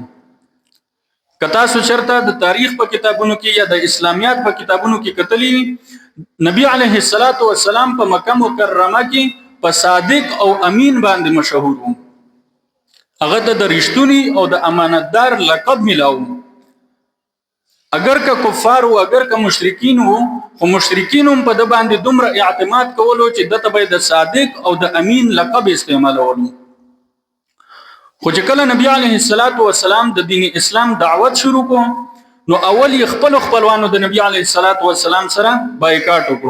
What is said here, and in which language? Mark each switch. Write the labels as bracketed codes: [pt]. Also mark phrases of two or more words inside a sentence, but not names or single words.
[ps] کتا سو چرته د تاریخ په کتابونو کې یا د اسلامیات په کتابونو کې کتلی نبی [ar] علیه الصلاۃ والسلام [ps] په مکه مکرمه کې په صادق او امین باندې مشهور وو. هغه د رښتونی او د امانتدار لقب ملاو. اگر که کفار او اگر که مشرکین وو خو مشرکین هم په د باندې دومره اعتماد کولو چې دته به د صادق او د امین لقب استعمالولو. خو چې کله نبی [ar] علیه الصلاۃ والسلام [ps] د دین اسلام دعوت شروع کو نو اول خپلوانو د نبی [ar] علیه الصلاۃ والسلام [ps] سره بایکاټ وکړو.